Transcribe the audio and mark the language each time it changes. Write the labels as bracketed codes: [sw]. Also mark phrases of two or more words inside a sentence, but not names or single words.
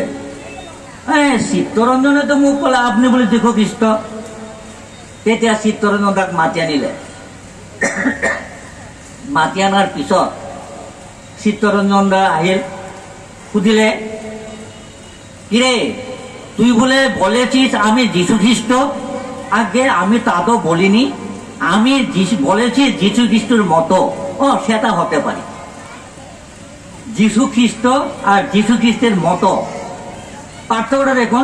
[as] চিত্তৰঞ্জনেতো মোক ক'লে আপুনি বোলে যীশু খ্ৰীষ্ট। তেতিয়া চিত্তৰঞ্জন তাক মাতি আনিলে। মাতি অনাৰ পিছত চিত্তৰঞ্জন দা আহিল, সুধিলে [bn] কিরে তুই বলেছিস আমি যীশু খ্রিস্ট? আগে আমি তা তো বলিনি, আমি বলেছি যীশু খ্রিস্টের মতো। ও সেটা হতে পারে, যীশু খ্রিস্ট আর যীশু খ্রিস্টের মতো পার্থক্যটা দেখুন।